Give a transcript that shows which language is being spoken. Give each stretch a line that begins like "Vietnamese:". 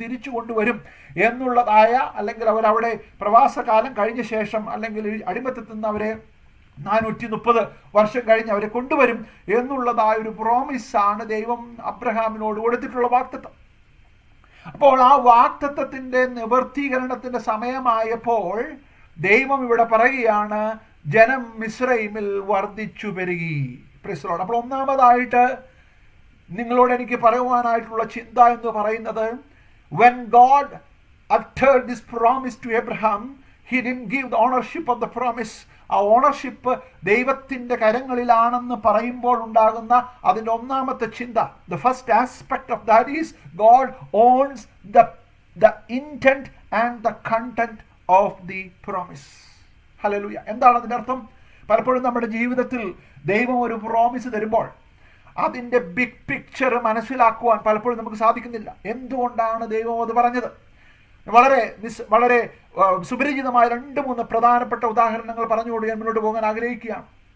Malayalam: തിരിച്ചു കൊണ്ടുവരും എന്നുള്ളതായ, അല്ലെങ്കിൽ അവരവിടെ പ്രവാസകാലം കഴിഞ്ഞ ശേഷം, അല്ലെങ്കിൽ അടിമത്തത്തിൽ നിന്ന് അവരെ 430 വർഷം കഴിഞ്ഞ് അവരെ കൊണ്ടുവരും എന്നുള്ളതായ ഒരു പ്രോമിസാണ് ദൈവം അബ്രഹാമിനോട് കൊടുത്തിട്ടുള്ള വാക്തത്വം. അപ്പോൾ ആ വാക്തത്വത്തിന്റെ നിവർത്തീകരണത്തിന്റെ സമയമായപ്പോൾ ദൈവം ഇവിടെ പറയുകയാണ്, ജനം മിസ്രൈമിൽ വർദ്ധിച്ചു പെരുകി.
English: Praise the Lord.
Malayalam: അപ്പോൾ ഒന്നാമതായിട്ട് നിങ്ങളോട് എനിക്ക് പറയുവാനായിട്ടുള്ള ചിന്ത എന്ന് പറയുന്നത്,
English: when God uttered this promise to Abraham, he didn't give the ownership of the promise.
Malayalam: ആ ഓണർഷിപ്പ് ദൈവത്തിന്റെ കരങ്ങളിലാണെന്ന് പറയുമ്പോൾ ഉണ്ടാകുന്ന അതിൻ്റെ ഒന്നാമത്തെ ചിന്ത,
English: the first aspect of that is God owns the intent and the content of the promise.
Malayalam: Hallelujah. എന്താണ് അതിൻ്റെ അർത്ഥം? പലപ്പോഴും നമ്മുടെ ജീവിതത്തിൽ ദൈവം ഒരു പ്രോമിസ് തരുമ്പോൾ അതിൻ്റെ ബിഗ് പിക്ചർ മനസ്സിലാക്കുവാൻ പലപ്പോഴും നമുക്ക് സാധിക്കുന്നില്ല. എന്തുകൊണ്ടാണ് ദൈവം അത് പറഞ്ഞത്? വളരെ സുപരിചിതമായ 2-3 പ്രധാനപ്പെട്ട ഉദാഹരണങ്ങൾ പറഞ്ഞുകൊണ്ട് ഞാൻ മുന്നോട്ട് പോകാൻ ആഗ്രഹിക്കുകയാണ്.